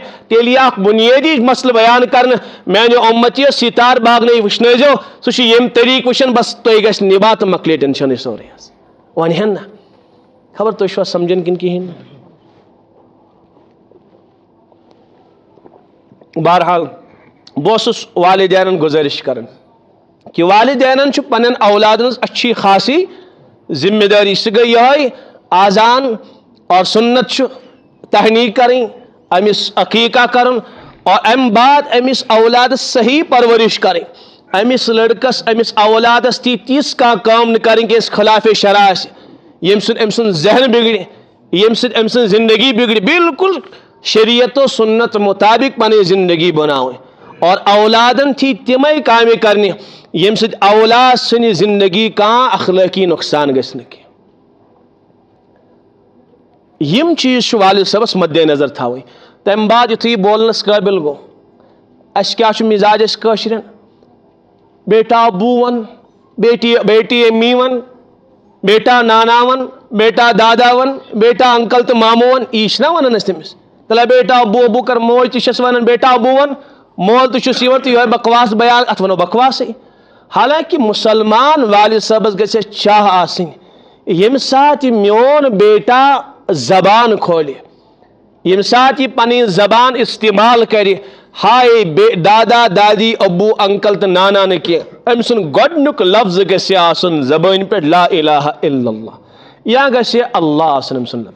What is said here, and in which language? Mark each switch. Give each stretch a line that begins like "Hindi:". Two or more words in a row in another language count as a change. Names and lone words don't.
Kashmiri: تیٚلہِ یہِ اکھ بُنیٲدی مسلہٕ بیان کرنہٕ میانہِ اُمتیو ستار باغنٲیِو وٕچھنٲیزیو سُہ چھُ ییٚمہِ طریٖقہٕ وٕچھان بس تُہۍ گژھِ نِباہ تہٕ مۄکلے ٹینشنٕے سورُے حظ. وۄنۍ نہ خبر تُہۍ چھُوا سمجھان کِنہٕ کِہیٖنۍ نہٕ. بہرحال بہٕ اوسُس والدینن گُزٲرِش کران کہ والدینن چھُ پننٮ۪ن اولادن ہٕنٛز
Urdu: اچھی خاصی ذمہ داری.
Kashmiri: سُہ گٔے یِہوٚے آزان اور سنت چھُ تحنیٖک کرٕنۍ، أمِس عقیٖقہ کرُن اور امہِ بعد أمِس اولادس صحیح پرورش کرٕنۍ. أمِس لڑکس أمِس اولادس تِژھ کانٛہہ کٲم نہٕ کرٕنۍ کہِ یۄس خِلافے شرع آسہِ، ییٚمہِ سۭتۍ أمۍ سُنٛد ذہن بگڑِ، ییٚمہِ سۭتۍ أمۍ سٕنٛز زندگی بگڑِ. بالکل شریعت و سنت مطابق پنٕنۍ زندگی بناوٕنۍ اور اولادن تھی تِمے کامہِ کرنہِ ییٚمہِ سۭتۍ اولاد سٕنٛدِ زندگی کانٛہہ اخلٲقی نۄقصان گژھِ نہٕ کینٛہہ. یم چیز چھُ والد صٲبس مدِ نظر تھاوٕنۍ. تمہِ بعد یُتھُے یہِ بولنس قٲبل گوٚو اَسہِ کیٛاہ چھُ مِزاج اَسہِ کٲشرٮ۪ن؟
Urdu: بیٹا ابوٗ
Kashmiri: ون،
Urdu: بیٹی امی
Kashmiri: ون،
Urdu: بیٹا نانا
Kashmiri: ون،
Urdu: بیٹا دادا
Kashmiri: ون،
Urdu: بیٹا انکل
Kashmiri: تہٕ ماموں ون. یی چھِنہ ونان أسۍ تٔمِس تلے
Urdu: بیٹا ابوٗ ابوٗ
Kashmiri: کر. موج تہِ چھس ونان
Urdu: بیٹا ابوٗ
Kashmiri: ون، مول تہِ چھُس یِوان تہٕ یِہوٚے بکواس بیان اتھ ونو بکواسٕے. حالانکہ مسلمان والد صٲبس گژھِ اَسہِ چاہ آسٕنۍ ییٚمہِ ساتہٕ یہِ میون بیٹا زبان کھولہِ، ییٚمہِ ساتہٕ یہِ پنٕنۍ زبان استعمال کرِ، ہاے دادا دادی ابوٗ انکل تہٕ نانا نہٕ کینٛہہ، أمۍ سُنٛد گۄڈنیُک لفظ گژھِ آسُن زبٲنۍ پٮ۪ٹھ
Arabic: لا الہ الا اللہ،
Kashmiri: یا گژھِ اللہ آسُن أمۍ سُنٛد لفظ.